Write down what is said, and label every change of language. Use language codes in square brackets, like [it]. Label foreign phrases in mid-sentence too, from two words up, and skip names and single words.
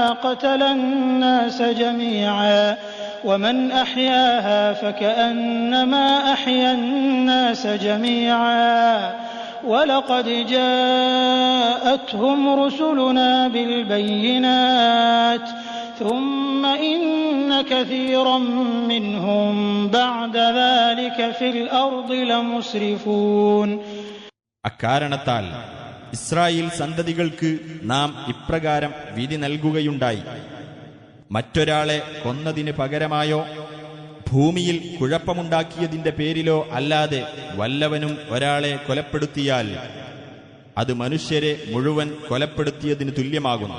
[ar] قتل الناس جميعا ومن أحياها فكأنما أحيا الناس جميعا ولقد جاءتهم رسلنا بالبينات ثم إن كثيرا منهم بعد ذلك في الأرض لمسرفون. [ml] അക്കാരണത്താൽ ഇസ്രായേൽ സന്തതികൾക്ക് നാം ഇപ്രകാരം വിധി നൽകുകയുണ്ടായി. മറ്റൊരാളെ കൊന്നതിന് പകരമായോ ഭൂമിയിൽ കുഴപ്പമുണ്ടാക്കിയതിന്റെ പേരിലോ അല്ലാതെ വല്ലവനും ഒരാളെ കൊലപ്പെടുത്തിയാൽ അത് മനുഷ്യരെ മുഴുവൻ കൊലപ്പെടുത്തിയതിന് തുല്യമാകുന്നു.